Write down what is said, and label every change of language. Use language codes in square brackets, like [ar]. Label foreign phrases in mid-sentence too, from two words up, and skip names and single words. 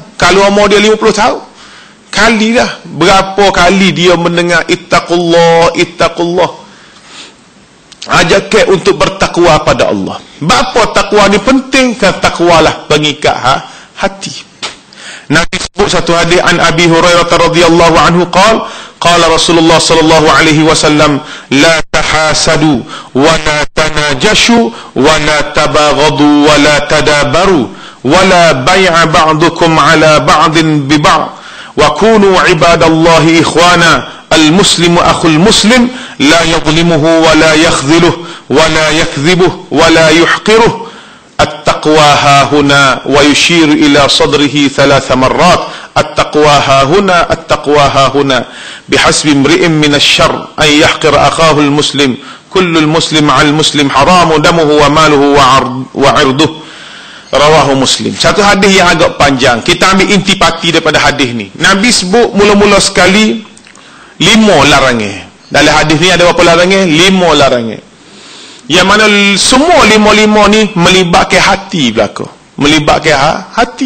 [ms] Kalau umur dia 50 tahun, kali dah. Berapa kali dia mendengar ittaqullah. Ajak untuk bertakwa pada Allah. Bapa takwa ni penting, kan takwalah pengikat hati. Nabi sebut satu hadis [ar] عن أبي هريرة رضي الله عنه قال رسول الله صلى الله عليه وسلم لا تحاسدوا ولا تناجشوا ولا تباغضوا ولا تدابروا ولا بيع بعضكم على بعض ب بعض وكونوا عباد الله إخوانا المسلم أخو المسلم لا يظلمه ولا يخذله ولا يكذبه ولا يحقره. التقوى ها هنا ويشير إلى صدره 3 مرات التقوى ها هنا بحسب امرئ من الشر أن يحقر أخاه المسلم كل المسلم على المسلم حرام دمه وماله وعرضه رواه مسلم. [ms] Satu hadis yang agak panjang. Kita ambil intipati daripada hadis ni. Nabi sebut mula-mula sekali 5 larangan. Dalam hadis ni ada berapa larangan? 5 larangan. Yang mana semua 5 ni melibatkan hati belaka. Melibatkan hati.